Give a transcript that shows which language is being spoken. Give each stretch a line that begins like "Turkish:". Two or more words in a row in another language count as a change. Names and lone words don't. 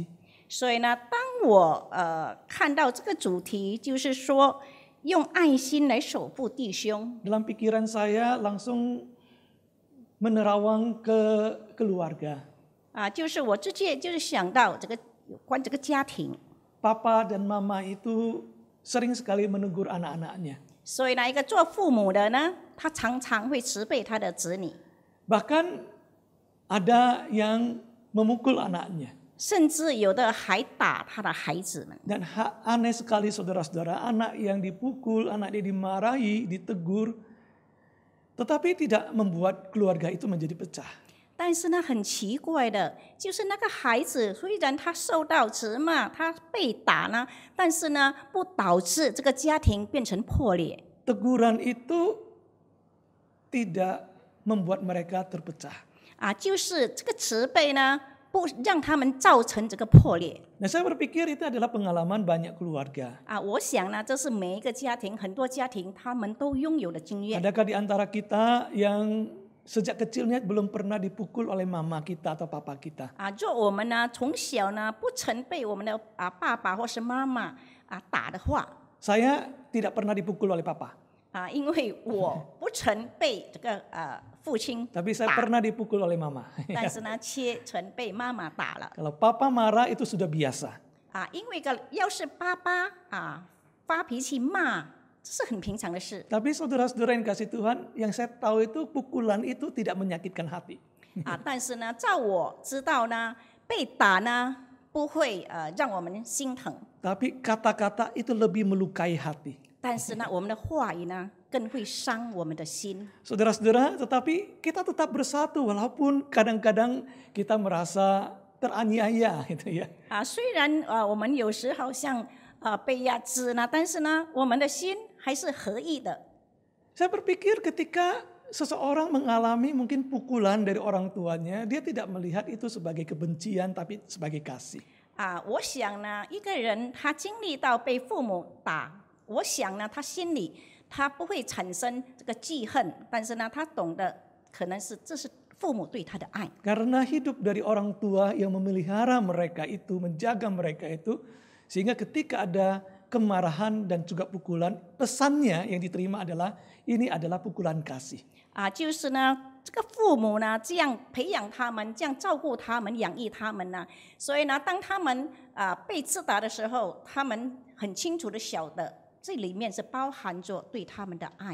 Chinese: 所以呢，当我看到这个主题，就是说用爱心来守护弟兄，
Indonesian: dalam pikiran saya langsung menerawang ke keluarga.
Chinese: 就是我直接就是想到这个有关这个家庭。
Indonesian: Papa dan mama itu sering sekali menegur anak-anaknya.
Chinese: 所以呢，一个做父母的呢，他常常会责备他的子女，
Indonesian: Bahkan ada yang memukul anaknya.
Chinese: 甚至有的还打他的孩子们。
Indonesian: Dan aneh sekali saudara-saudara, anak yang dipukul, anak yang dimarahi, ditegur, tetapi tidak membuat keluarga itu menjadi pecah.
Chinese: 但是呢，很奇怪的，就是那个孩子虽然他受到责骂，他被打呢，但是呢，不导致这个家庭变成破裂。
Indonesian: Teguran itu tidak membuat mereka terpecah.
Chinese: 就是这个责备呢，不让他们造成这个破裂。
Indonesian: Nah, saya berpikir itu adalah pengalaman banyak keluarga.
Chinese: 我想呢，这是每一个家庭，很多家庭他们都拥有的经验。
Indonesian: Adakah di antara kita yang sejak kecilnya belum pernah dipukul oleh mama kita atau papa kita?
Chinese: 若我们呢从小呢不曾被我们的爸爸或是妈妈打的话，
Indonesian: Saya tidak pernah dipukul oleh papa.
Chinese: 因为我不曾被这个父亲
Indonesian: Tapi saya
Chinese: 打，
Indonesian: pernah dipukul oleh mama.
Chinese: 但是呢，却曾被妈妈打了
Indonesian: Kalau papa marah itu sudah biasa.
Chinese: 因为要是爸爸发脾气骂，这是很平常的事
Indonesian: Tapi saudara-saudara yang kasih Tuhan, yang saya tahu itu pukulan itu tidak menyakitkan hati.
Chinese: 但是呢，照我知道呢，被打呢不会让我们心疼，
Indonesian: Tapi kata-kata itu lebih melukai hati.
Chinese: 但是呢，我们的话语呢更会伤我们的心。
Indonesian: Saudara-saudara, tetapi kita tetap bersatu walaupun kadang-kadang kita merasa teraniaya gitu ya.
Chinese: 虽然我们有时好像被压制呢，但是呢，我们的心还是合意的。
Indonesian: Saya berpikir ketika seseorang mengalami mungkin pukulan dari orang tuanya, dia tidak melihat itu sebagai kebencian tapi sebagai kasih.
Chinese: 我想呢，一个人他经历到被父母打，我想呢，他心里他不会产生这个记恨，但是呢，他懂得可能是这是父母对他的爱。
Indonesian: Karena hidup dari orang tua yang memelihara mereka itu, menjaga mereka itu, sehingga ketika ada kemarahan dan juga pukulan, pesannya yang diterima adalah ini adalah pukulan kasih.
Chinese: 就是呢，这个父母呢这样培养他们，这样照顾他们，养育他们呢，所以呢，当他们被击打的时候，他们很清楚的晓得，这里面是包含着对他们的爱。